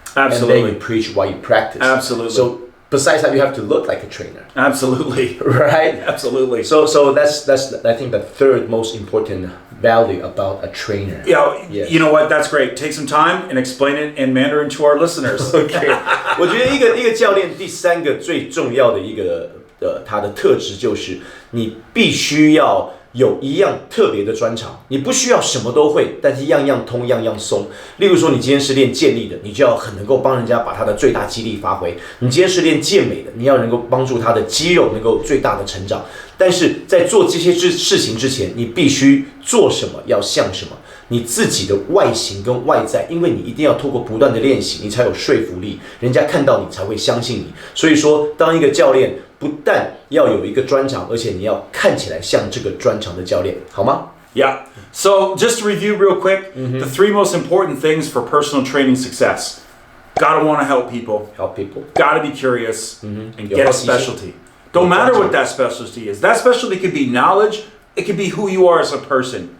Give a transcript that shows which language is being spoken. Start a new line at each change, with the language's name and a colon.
English: Absolutely. And then you preach what you practice. Absolutely. So besides that, you have to look like a trainer. Absolutely. Right? Absolutely. So that's I think the third most important value about a trainer. You know what? That's great. Take some time and explain it in Mandarin to our listeners.
Chinese: OK， 我觉得一个教练第三个最重要的一个他的特质就是你必须要有一样特别的专长，你不需要什么都会，但是样样通，样样松。例如说，你今天是练健力的，你就要很能够帮人家把他的最大肌力发挥；你今天是练健美的，你要能够帮助他的肌肉能够最大的成长。但是在做这些事情之前，你必须做什么要像什么，你自己的外形跟外在，因为你一定要透过不断的练习，你才有说服力，人家看到你才会相信你。所以说，当一个教练不但要有一个专长，而且你要看起来像这个专长的教练，好吗？
English: Yeah. So just to review real quick, the three most important things for personal training success. Gotta want to help people. Help people. Gotta be curious and get a specialty. Don't matter what that specialty is. That specialty could be knowledge. It could be who you are as a person.